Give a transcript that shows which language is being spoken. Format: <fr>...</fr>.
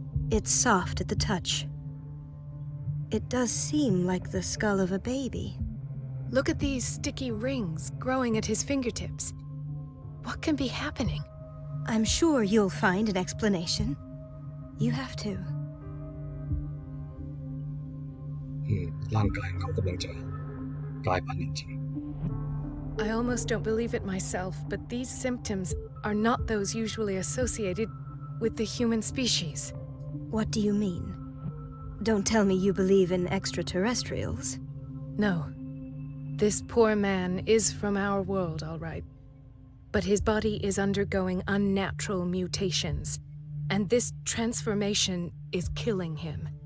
<en>It's soft at the touch. It does seem like the skull of a baby. Look at these sticky rings growing at his fingertips. What can be happening? I'm sure you'll find an explanation. You have to.</en> <th>ร่างกายของเขากำลังจะกลายพันธุ์จริง</th> <en>I almost don't believe it myself, but these symptoms are not those usually associated with the human species. What do you mean? Don't tell me you believe in extraterrestrials. No. This poor man is from our world, all right. But his body is undergoing unnatural mutations, and this transformation is killing him.</en>